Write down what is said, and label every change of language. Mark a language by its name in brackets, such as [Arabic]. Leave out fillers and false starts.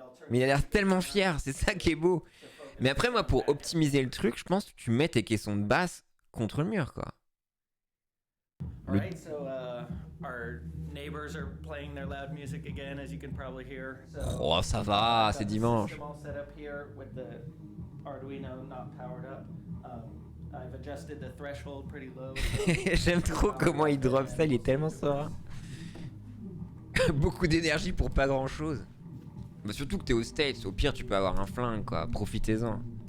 [French] Mais il a l'air tellement fier, c'est ça qui est beau. Mais après, moi, pour optimiser le truc, je pense que tu mets tes caissons de basse contre le mur, quoi. [English] Alright, so our neighbors are playing their loud music again, as you can probably hear. So, [French] Oh, ça va, c'est dimanche. [English] I'm all set up here with the Arduino not powered up. I've adjusted the threshold pretty low. [French] J'aime trop comment il drop ça, il est tellement serein. Beaucoup d'énergie pour pas grand chose. Bah, surtout que t'es aux States, au pire tu peux avoir un flingue, quoi, profitez-en.